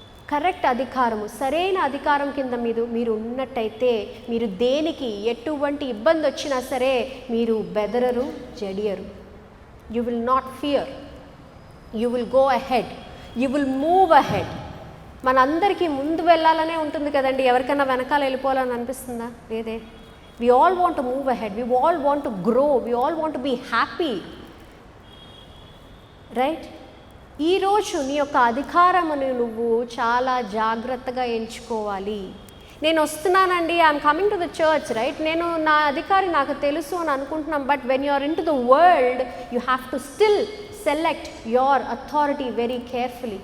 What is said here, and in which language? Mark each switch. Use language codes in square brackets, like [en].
[te] Correct అధికారము, సరైన అధికారం కింద మీరు ఉన్నట్టయితే మీరు దేనికి ఎటువంటి ఇబ్బంది వచ్చినా సరే మీరు బెదరరు, జడియరు. [en] You will not fear, you will go ahead, you will move ahead. [te] మనందరికీ ముందు వెళ్ళాలనే ఉంటుంది కదండి. ఎవరికైనా వెనకాల వెళ్ళిపోవాలని అనిపిస్తుందా? లేదే. [en] We all want to move ahead, we all want to grow, we all want to be happy, right? [te] ఈరోజు నీ యొక్క అధికారమును నువ్వు చాలా జాగ్రత్తగా ఎంచుకోవాలి. నేను వస్తున్నానండి, [en] I'm coming to the church, right? [te] నేను నా అధికారి నాకు తెలుసు అని అనుకుంటున్నాం. [en] But when you are into the world you have to still select your authority very carefully.